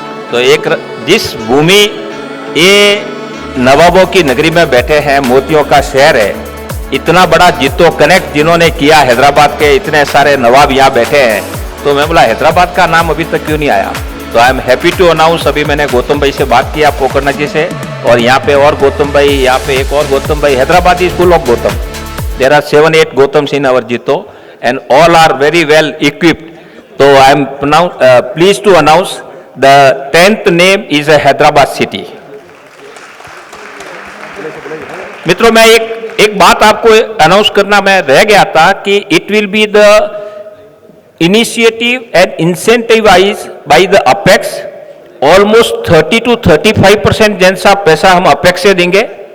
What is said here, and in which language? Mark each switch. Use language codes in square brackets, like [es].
[hi] तो एक जिस भूमि ये नवाबों की नगरी में बैठे हैं, मोतियों का शहर है, इतना बड़ा जीतो कनेक्ट जिन्होंने किया, हैदराबाद के इतने सारे नवाब यहाँ बैठे हैं, तो मैं बोला हैदराबाद का नाम अभी तक क्यों नहीं आया। तो [en] I am happy to announce, [hi] अभी मैंने गौतम भाई से बात किया, पोकरना जी से, और यहाँ पे और गौतम भाई, यहाँ पे एक और गौतम भाई, Hyderabadi school of Gautam, [en] There are 7-8 Gautams in our Jito, and all are very well equipped. So I am pleased to announce the 10th name is a Hyderabad city. [hi] मित्रों, मैं एक बात आपको अनाउंस करना मैं रह गया था कि [en] It will be the initiative and incentivize by the apex. [hi] Almost 30 to 35% जैसा पैसा हम अपेक्स से देंगे.